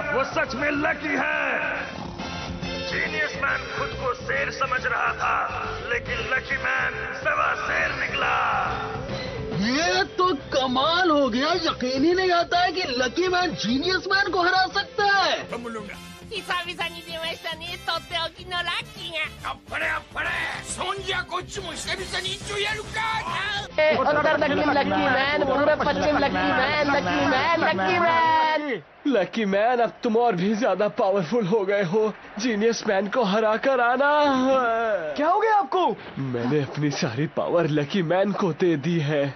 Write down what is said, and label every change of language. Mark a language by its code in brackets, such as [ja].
[hi] वो सच में लकी है। जीनियस मैन खुद को शेर समझ रहा था, लेकिन लकी मैन सवा शेर निकला। ये तो कमाल हो गया। यकीन ही नहीं आता है कि लकी मैन जीनियस मैन को हरा सकता है। [ja] 久々に出ましたね、とっておきのラッキーが。あっぱれあっぱれ。そんじゃこっちも久々に一丁やるか。 [hi] उत्तर दक्षिण लकी मैन, पूरब पश्चिम lucky man, lucky man, lucky man. Lucky man, अब तुम और भी ज्यादा पावरफुल हो गए हो। जीनियस मैन को हरा कर आना। क्या हो गया आपको? मैंने अपनी सारी पावर लकी मैन को दे दी है।